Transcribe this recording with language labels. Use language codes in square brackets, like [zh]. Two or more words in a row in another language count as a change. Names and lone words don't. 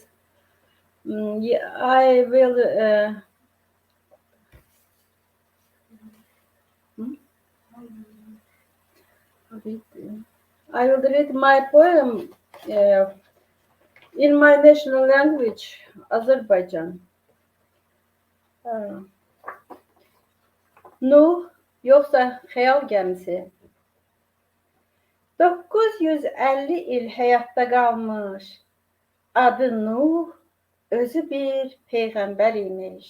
[en] Yeah, I will. Hmm? I will read my poem in my national language, Azerbaijan. [az] Uh, Nuh yoksa xəyal gəmisi. 950 il həyatda qalmış. Adı Nuh, özü bir peyğəmbər imiş.